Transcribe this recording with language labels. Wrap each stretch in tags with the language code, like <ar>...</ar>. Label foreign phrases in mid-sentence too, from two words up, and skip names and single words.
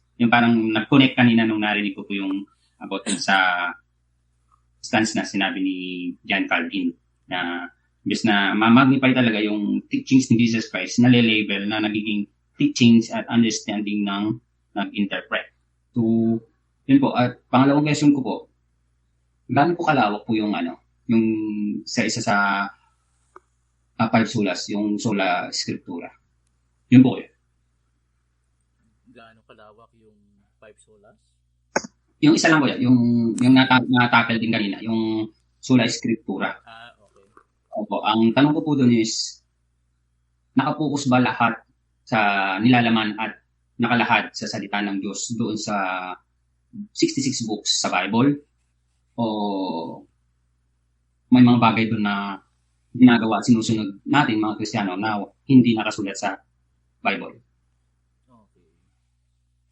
<tl>Yung parang nag-connect kanina nung narinig ko po yung about sa stance na sinabi ni John Calvin na imbes na ma-magnify talaga yung teachings ni Jesus Christ, nale-label na nagiging teachings at understanding ng nag-interpret. So, yun po. At pangalawang question ko po, gaano po kalawak po yung yung isa sa five solas, yung</tl> <la>sola scriptura.</la> <tl>Yun po yun. Gaano kalawak yung</tl> <en>five solas?</en> <tl>Yung isa lang po yan, yung natakal din kanina, yung</tl> <la>sola scriptura.</la> <tl>Okay. Opo, ang tanong ko po doon is, nakapokus ba lahat sa nilalaman at nakalahad sa salita ng Diyos doon sa 66 books sa Bible? O may mga bagay doon na ginagawa, sinusunod natin mga Kristiyano na hindi nakasulat sa Bible?</tl>